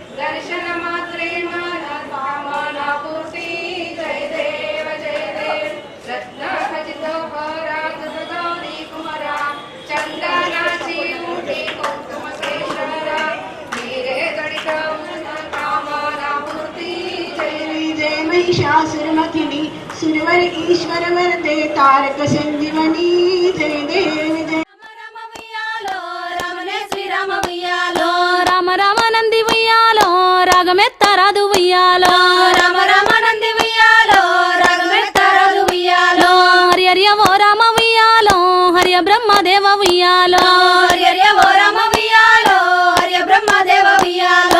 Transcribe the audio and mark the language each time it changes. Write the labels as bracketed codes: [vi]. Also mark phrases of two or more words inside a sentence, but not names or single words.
[mr] दर्शन मात्रेण कामना पूर्ति जय देव रत्न खचित पराग गौरी कुमारा चंदनाची मुठी कुंकुम केशरा नीरे जडित कामना पूर्ति जय जय महिषासुरमथिनी सुरवर ईश्वर वरदे तारक संजीवनी जय देव जय [te] राम उయ్యాలో రామనే శ్రీరామ ఉయ్యాలో రామ రామ నంది ఉయ్యాలో రాగమెత్తరాదు ఉయ్యాలో రామ రామ నంది ఉయ్యాలో రాగమెత్తరాదు ఉయ్యాలో హరి హరి ఓ రామ ఉయ్యాలో హరియ బ్రహ్మదేవ ఉయ్యాలో హరి ఓ రామ ఉయ్యాలో హరి బ్రహ్మదేవ ఉయ్యాలో